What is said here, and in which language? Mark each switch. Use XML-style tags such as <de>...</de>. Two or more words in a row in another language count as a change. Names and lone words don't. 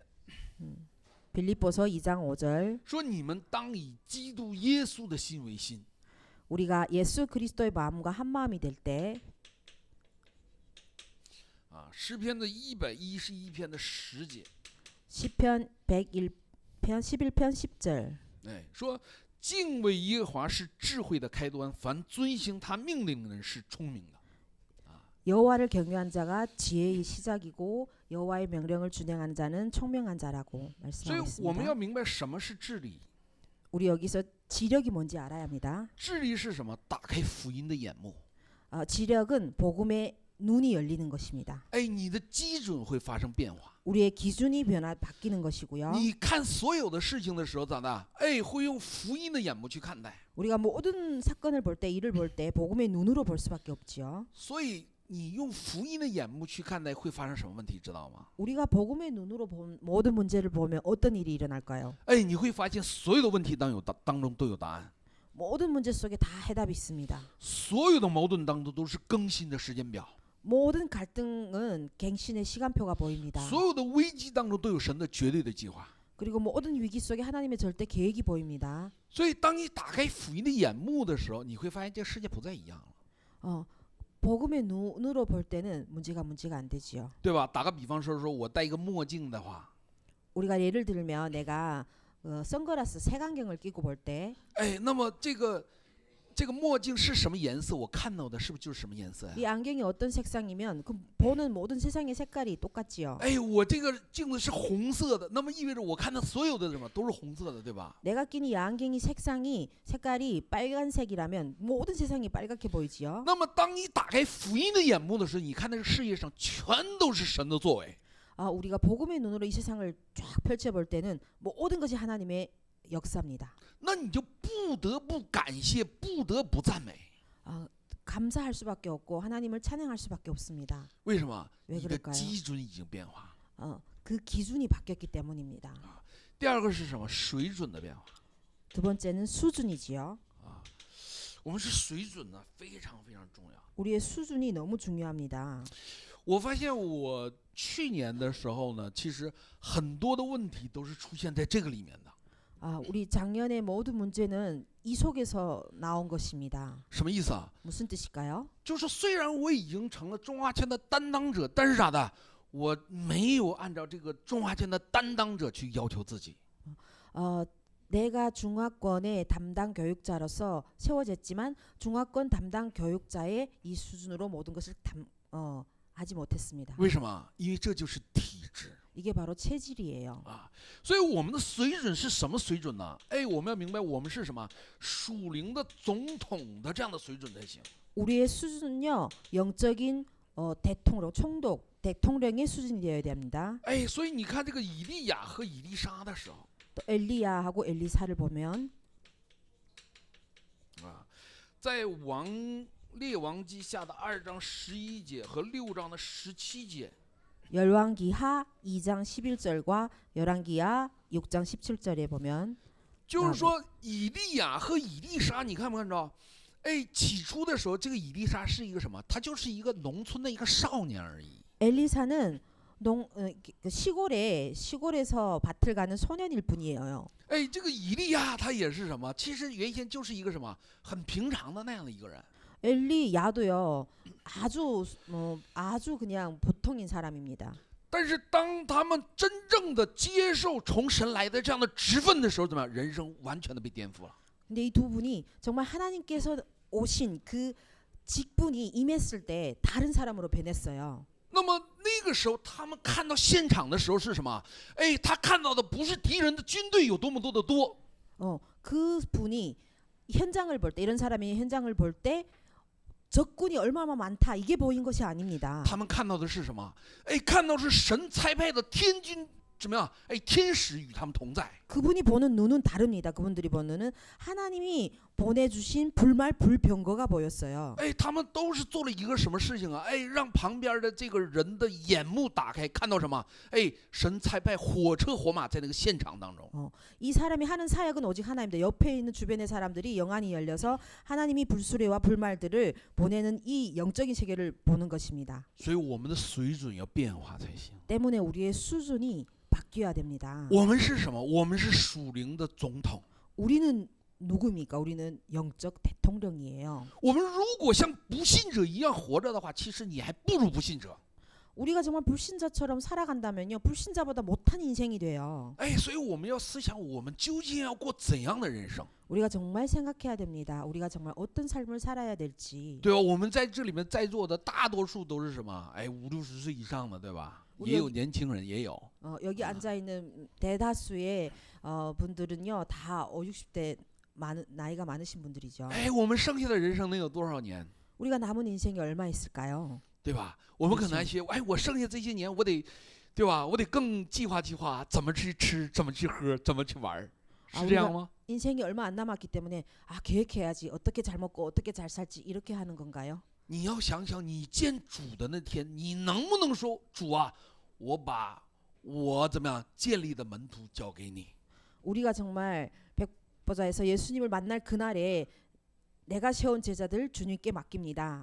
<ko>빌립보서 2장 5절.</ko> <zh>说：“你们当以基督耶稣的心为心。</zh> <ko>우리가 예수 그리스도의 마음과 한 마음이 될 때,</ko> <zh>啊，诗篇的111篇的10节，</zh> <ko>시편 101편 11편 10절.</ko> <zh>哎，说敬畏耶和华是智慧的开端，凡遵行他命令的人是聪明的。</zh> <ko>여호와를 경외한 자가 지혜의 시작이고 여호와의 명령을 준행하는 자는 총명한 자라고</ko> <zh>所以</zh> <ko>말씀하고</ko> <zh>我们要</zh> <ko>있습니다.</ko> <zh>明白什么是智力。</zh> <ko>우리 여기서 지력이 뭔지 알아야 합니다.</ko> <zh>智力是什么？打开福音的眼目。</zh> <ko>지력은 복음의 눈이 열리는 것입니다.</ko> <zh>哎，你的基准会发生变化。</zh> <ko>우리의 기준이 바뀌는 것이고요.</ko> <zh>你看所有的事情的时候，咋的？哎，会用福音的眼目去看待。</zh> <ko>우리가 모든 사건을 볼 때, 일을 볼 때 복음의 눈으로 볼 수밖에 없지요.</ko> <zh>所以你用福音的眼目去看待，会发生什么问题？知道吗？</zh> <ko>우리가 복음의 눈으로 본 모든 문제를 보면 어떤 일이 일어날까요?</ko> <zh>哎，你会发现所有的问题当中都有答案，</zh> <ko>모든 문제 속에 다 해답이 있습니다.</ko> <zh>所有的矛盾当中都是更新的时间表，</zh> <ko>모든 갈등은 갱신의 시간표가 보입니다.</ko> <zh>所有的危机当中都有神的绝对的计划。</zh> <ko>그리고 모든 위기 속에 하나님의 절대 계획이 보입니다.</ko> <zh>所以，当你打开福音的眼目的时候，你会发现这个世界不再一样了，</zh> <ko>복음의 눈으로 볼 때는 문제가 안 되지요.</ko> <zh>对吧？打个比方说，我戴一个墨镜的话，</zh> <ko>우리가 예를 들면 내가 선글라스 색안경을 끼고 볼 때</ko> <zh>哎，那么这个墨镜是什么颜色？我看到的是不是就是什么颜色呀？</zh> <ko>이 안경이 어떤 색상이면 그 보는 모든 세상의 색깔이 똑같지요.</ko> <zh>哎，我这个镜子是红色的，那么意味着我看到所有的什么都是红色的，对吧？</zh> <ko>내가 끼는 이 안경이 색깔이 빨간색이라면 모든 세상이 빨갛게 보이지요.</ko> <zh>那么当你打开福音的眼目的时候，你看这个世界上全都是神的作为。</zh> <ko>우리가 복음의 눈으로 이 세상을 쫙 펼쳐볼 때는 모든 것이 하나님의 역사입니다.</ko> <zh>那你就不得不感谢，不得不赞美。</zh> <ko>감사할 수밖에 없고 하나님을 찬양할 수밖에 없습니다.</ko> <zh>为什么？</zh> <ko>왜</ko> <zh>你的</zh> <ko>그럴까요?</ko> <zh>基准已经变化。</zh> <ko>그 기준이 바뀌었기 때문입니다.</ko> <zh>第二个是什么？水准的变化。</zh> <ko>두 번째는 수준이지요.</ko> <zh>我们是水准呢，非常非常重要。</zh> <ko>우리의 수준이 너무 중요합니다.</ko> <zh>我发现我去年的时候呢，其实很多的问题都是出现在这个里面的。</zh> <ko>우리 작년의 모든 문제는 이 속에서 나온 것입니다.</ko> <zh>什么意思啊？</zh> <ko>무슨 뜻일까요?</ko> <zh>就是虽然我已经成了中华签的担当者，但是啥的，我没有按照这个中华签的担当者去要求自己。</zh> <ko>내가 중화권의 담당 교육자로서 세워졌지만 중화권 담당 교육자의 이 수준으로 모든 것을 하지 못했습니다.</ko> <zh>为什么？因为这就是体制。</zh> <ko>이게 바로 체질이에요.</ko> <zh>所以我们的水准是什么水准呢？哎，我们要明白，我们是什么属灵的总统的这样的水准才行。</zh> <ko>우리의 수준은요, 영적인 대통령, 총독, 대통령의 수준이 되어야 됩니다.</ko> <zh>哎，所以你看这个以利亚和以利沙的时候，</zh> <ko>또 엘리야하고 엘리사를 보면</ko> <zh>在列王记下的2章11节和6章的17节。</zh> <ko>열왕기하 2장 11절과 열왕기하 6장 17절에 보면</ko> <zh>就是说以利亚和以利沙，你看没看着？哎，起初的时候，这个以利沙是一个什么？他就是一个农村的一个少年而已。</zh> <ko>엘리사는 시골에서 밭을 가는 소년일 뿐이에요.</ko> <zh>哎，这个以利亚他也是什么？其实原先就是一个什么很平常的那样的一个人。</zh> <ko>엘리야도요, 아주 그냥 보통인 사람입니다.</ko> <zh>但是当他们真正的接受从神来的这样的职分的时候，怎么样？人生完全的被颠覆了。</zh> <ko>근데 이 두 분이 정말 하나님께서 오신 그 직분이 임했을 때 다른 사람으로 변했어요.</ko> <zh>那么那个时候，他们看到现场的时候是什么？哎，他看到的不是敌人的军队有多么多的多，</zh> <ko>그 분이 현장을 볼 때, 이런 사람이 현장을 볼 때 적군이 얼마나 많다 이게 보인 것이 아닙니다.</ko> <zh>他们看到的是什么？哎，看到是神差派的天军怎么样？哎，天使与他们同在。</zh> <ko>그분이 보는 눈은 다릅니다. 그분들이 보는 눈은 하나님이 보내주신 불말 불병거가 보였어요.</ko> <zh>哎，他们都是做了一个什么事情啊？哎，让旁边的这个人的眼目打开，看到什么？哎，神差派火车火马在那个现场当中。</zh> <ko>이 사람이 하는 사역은 오직 하나님입니다. 옆에 있는 주변의 사람들이 영안이 열려서 하나님이 불수레와 불말들을 보내는 이 영적인 세계를 보는 것입니다.</ko> <zh>所以我们的水准要变化才行。</zh> <ko>때문에 우리의 수준이 바뀌어야 됩니다.</ko> <zh>我们是什么？我们是属灵的总统。</zh> <ko>우리는 누구입니까? 우리는 영적 대통령이에요.</ko> <zh>我们如果像不信者一样活着的话，其实你还不如不信者。</zh> <ko>우리가 정말 불신자처럼 살아간다면요, 불신자보다 못한 인생이 돼요.</ko> <zh>哎，所以我们要思想，我们究竟要过怎样的人生？</zh> <ko>우리가 정말 생각해야 됩니다. 우리가 정말 어떤 삶을 살아야 될지.</ko> <zh>对吧？我们在这里面在座的大多数都是什么？哎，50、60岁以上的，对吧？也有年轻人，也有。</zh> <ko>여기 앉아 있는 대다수의 분들은요, 다 50, 60대 나이가 많으신 분들이죠.</ko> <zh>哎，我们剩下的人生能有多少年？</zh> <ko>우리가 남은 인생이 얼마 있을까요?</ko> <zh>对吧？我们可能还说，哎，我剩下这些年，我得，对吧？我得更计划计划，怎么去吃，怎么去喝，怎么去玩，是这样吗？</zh> <ko>인생이 얼마 안 남았기 때문에 계획해야지. 어떻게 잘 먹고 어떻게 잘 살지 이렇게 하는 건가요?</ko> <zh>你要想想，你见主的那天，你能不能说，主啊，我把我怎么样建立的门徒交给你？</zh> <ko>우리가 정말 백보자에서 예수님을 만날 그날에 내가 세운 제자들 주님께 맡깁니다.</ko>